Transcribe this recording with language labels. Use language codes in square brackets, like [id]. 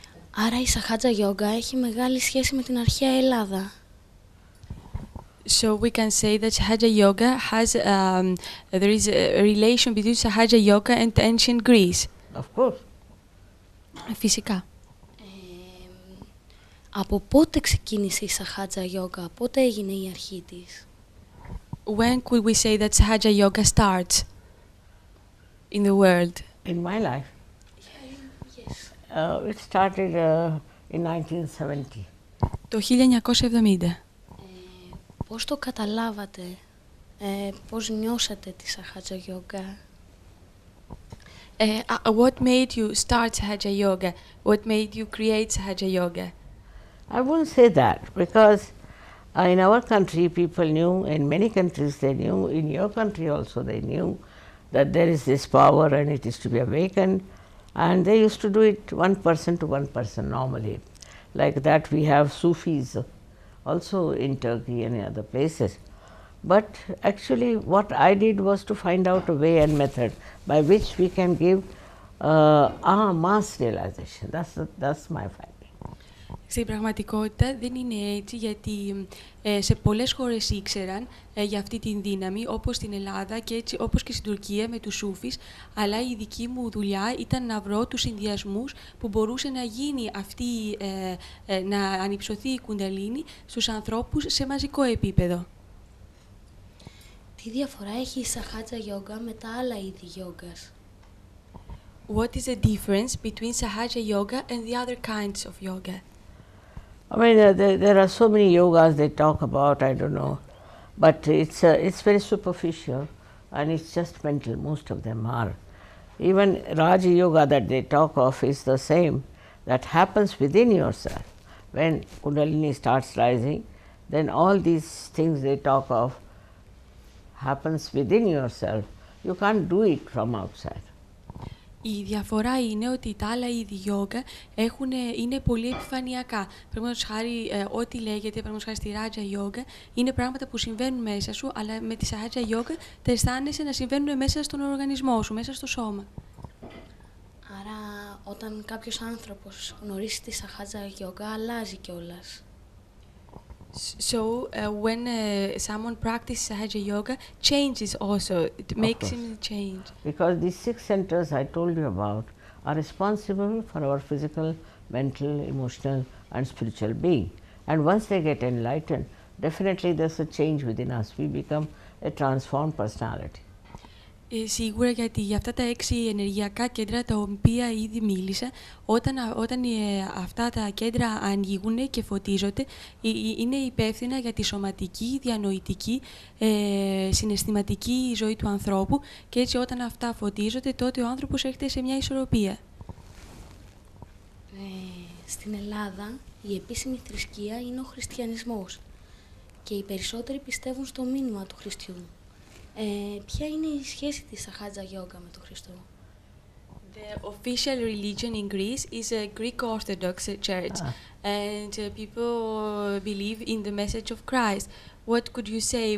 [el] Άρα η Sahaja Yoga έχει μεγάλη σχέση με την αρχαία Ελλάδα. [en] So we can say that Sahaja Yoga has, there is a relation between Sahaja Yoga and ancient Greece. Of course. [el] Φυσικά. Από πότε ξεκίνησε η Sahaja Yoga, πότε έγινε η αρχή της? [en] When could we say that Sahaja Yoga starts in the world? In my life, Yes. it started in 1970. [el] Το 1970. Πώς το καταλάβατε, πώς νιώσατε τη Sahaja Yoga? [en] What made you start Sahaja Yoga? What made you create Sahaja Yoga? I wouldn't say that, because in our country people knew, in many countries they knew, in your country also they knew that there is this power and it is to be awakened, and they used to do it one person to one person normally. like that we have Sufis also in Turkey and other places. But actually what I did was to find out a way and method by which we can give mass realization. That's my finding. [el] Στην πραγματικότητα δεν είναι έτσι, γιατί σε πολλές χώρες ήξεραν για αυτή την δύναμη, όπως στην Ελλάδα και έτσι, όπως και στην Τουρκία με τους Σούφις, αλλά η δική μου δουλειά ήταν να βρω τους συνδυασμούς που μπορούσε να γίνει αυτή, να ανυψωθεί η κουνταλίνη στους ανθρώπους σε μαζικό επίπεδο. Τι διαφορά έχει η Σαχάτζα Γιόγκα με τα άλλα είδη γιόγκας? [en] What is the difference between Sahaja yoga and the other kinds of yoga? I mean, there are so many yogas they talk about, I don't know, but it's very superficial and it's just mental, most of them are. Even Raja Yoga that they talk of is the same, that happens within yourself. When Kundalini starts rising, then all these things they talk of happens within yourself. You can't do it from outside. [el] Η διαφορά είναι ότι τα άλλα είδη γιόγκα είναι πολύ επιφανειακά. Παραδείγματος χάρη, ό,τι λέγεται, παραδείγματος χάρη στη Ράτζα γιόγκα, είναι πράγματα που συμβαίνουν μέσα σου, αλλά με τη Σαχάτζα γιόγκα τα αισθάνεσαι να συμβαίνουν μέσα στον οργανισμό σου, μέσα στο σώμα. Άρα, όταν κάποιος άνθρωπος γνωρίσει τη Σαχάτζα γιόγκα, αλλάζει κιόλας. [en] So, when someone practices Sahaja yoga, changes also. It makes him change. Because these 6 centers I told you about are responsible for our physical, mental, emotional and spiritual being. And once they get enlightened, definitely there's a change within us. We become a transformed personality. [el] Σίγουρα, γιατί για αυτά τα 6 ενεργειακά κέντρα τα οποία ήδη μίλησα, όταν αυτά τα κέντρα ανοίγουν και φωτίζονται, είναι υπεύθυνα για τη σωματική, διανοητική, συναισθηματική ζωή του ανθρώπου, και έτσι όταν αυτά φωτίζονται, τότε ο άνθρωπος έρχεται σε μια ισορροπία. Στην Ελλάδα η επίσημη θρησκεία είναι ο χριστιανισμός και οι περισσότεροι πιστεύουν στο μήνυμα του Χριστιού. Ποια είναι η σχέση της Σαχάτζα Γιόγκα με τον Χριστό? [en] The official religion in Greece is a Greek Orthodox church, and people believe in the message of Christ. What could you say?